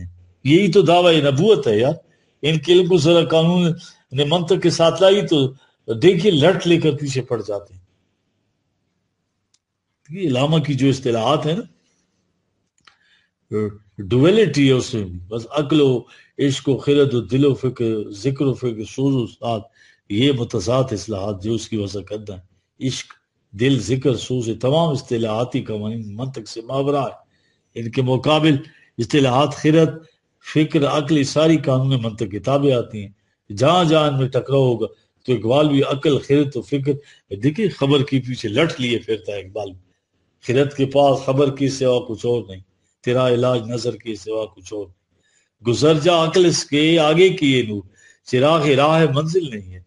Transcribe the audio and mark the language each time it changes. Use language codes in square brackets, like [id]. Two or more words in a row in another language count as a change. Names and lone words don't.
[ur] یہی تو دعویٰ نبوت ہے یار۔ ان کے علم کو ذرا قانون منطق کے ساتھ لائی تو دیکھیے لٹ لے کر پیچھے پڑ جاتے ہیں۔ یہ علامہ کی جو اصطلاحات ہیں نا، ڈویلٹی ہے اس میں، بس عقل و عشق و خرد و دل و فکر، ذکر و فکر، سوز و سات، یہ متضاد اصطلاحات جو اس کی وضع کردہ ہیں۔ عشق، دل، ذکر، سوز، تمام اصطلاحاتی قوانین منطق سے ماورا ہے۔ ان کے مقابل اصطلاحات خرد، فکر، عقل، ساری قانون منطق کتابیں آتی ہیں۔ جہاں جہاں ان میں ٹکراؤ ہوگا تو اقبال بھی عقل، خرد و فکر، دیکھیں خبر کی پیچھے لٹ لیے پھرتا ہے اقبال بھی۔ خرد کے پاس خبر کی سوا کچھ اور نہیں، تیرا علاج نظر کے سوا کچھ اور نہیں، گزر جا عقل اس کے آگے کی یہ نور، چراغ راہ منزل نہیں ہے۔